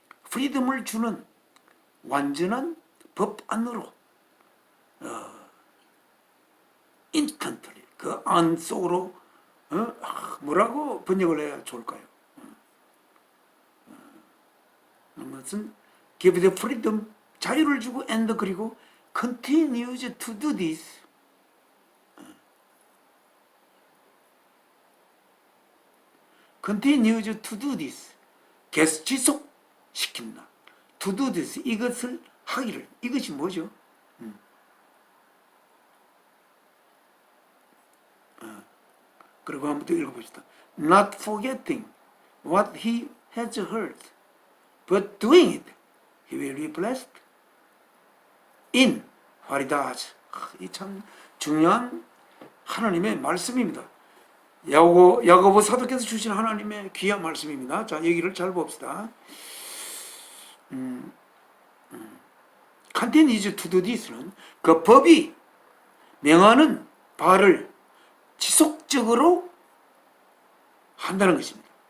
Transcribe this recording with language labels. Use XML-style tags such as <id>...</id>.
<ko>프리덤을 주는 완전한 법 안으로 인스턴트리, 그 안 속으로 뭐라고 번역을 해야 좋을까요?</ko> <en>무슨 give the freedom,</en> <ko>자유를 주고,</ko> <en>and 그리고 continues to do this, continues to do this,</en> <ko>계속 지속시킨다.</ko> <en>to do this, 이것을 하기를.</en> <ko>이것이 뭐죠? 그리고 한번 더 읽어봅시다.</ko> <en>Not forgetting what he has heard, but doing it, he will be blessed in what he does.</en> <ko>이 참 중요한 하나님의 말씀입니다. 야고보 사도께서 주신 하나님의 귀한 말씀입니다. 자, 얘기를 잘 봅시다.</ko> <en>Continues to do this</en> <ko>는 그 법이 명하는 바를 지속적으로 한다는 것입니다.</ko>